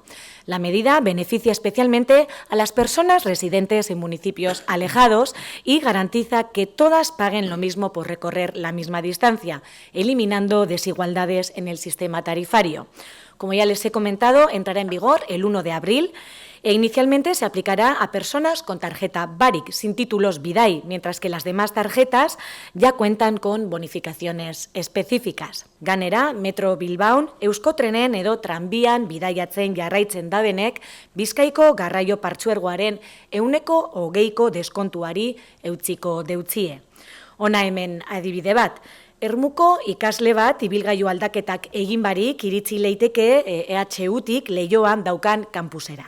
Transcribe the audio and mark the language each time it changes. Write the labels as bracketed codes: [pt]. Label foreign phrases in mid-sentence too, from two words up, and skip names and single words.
[es] La medida beneficia especialmente a las personas residentes en municipios alejados y garantiza que todas paguen lo mismo por recorrer la misma distancia, eliminando desigualdades en el sistema tarifario. Como ya les he comentado, entrará en vigor el 1 de abril e inicialmente se aplicará a personas con tarjeta Barik sin títulos Bidai, mientras que las demás tarjetas ya cuentan con bonificaciones específicas. [eu] Gainera, Metro Bilbaon, Euskotrenen edo tranbian bidaiatzen jarraitzen dabenek, Bizkaiko garraio partzuergoaren 20% deskontuari eutsiko deutzie. Hona hemen adibide bat. Ermuko ikasle bat ibilgailu aldaketak egin barik iritsi leiteke EHUtik Leioan daukan kampusera.